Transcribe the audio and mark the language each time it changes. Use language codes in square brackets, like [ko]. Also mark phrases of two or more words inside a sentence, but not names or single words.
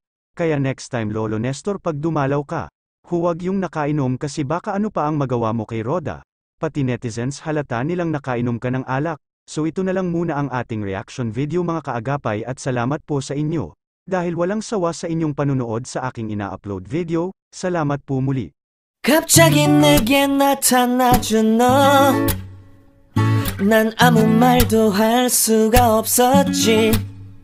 [tl] Kaya [en] next time [tl] Lolo Nestor pag dumalaw ka, huwag yung nakainom kasi baka ano pa ang magawa mo kay Roda. Pati netizens halata nilang nakainom ka ng alak. So ito na lang muna ang ating [en] reaction video [tl] mga kaagapay at salamat po sa inyo. Dahil walang sawa sa inyong panunood sa aking ina-upload video, salamat po muli. [ko] 갑자기 내게 나타나준 너 난 아무 말도 할 수가 없었지